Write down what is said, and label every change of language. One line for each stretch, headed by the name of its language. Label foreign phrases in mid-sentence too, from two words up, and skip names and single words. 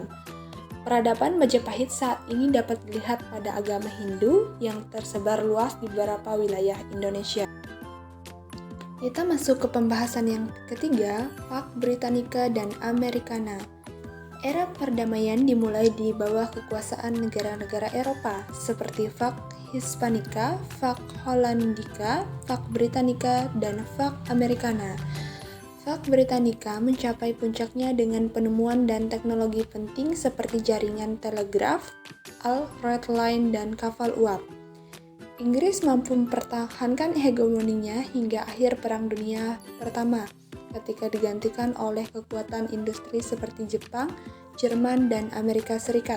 Indonesian: Peradaban Majapahit saat ini dapat dilihat pada agama Hindu yang tersebar luas di beberapa wilayah Indonesia. Kita masuk ke pembahasan yang ketiga, Pax Britannica dan Americana. Era perdamaian dimulai di bawah kekuasaan negara-negara Eropa seperti Pax Hispanica, Pax Hollandica, Pax Britannica, dan Pax Americana. Pax Britannica mencapai puncaknya dengan penemuan dan teknologi penting seperti jaringan telegraf, Red Line, dan kapal uap. Inggris mampu mempertahankan hegemoninya hingga akhir Perang Dunia Pertama, ketika digantikan oleh kekuatan industri seperti Jepang, Jerman, dan Amerika Serikat.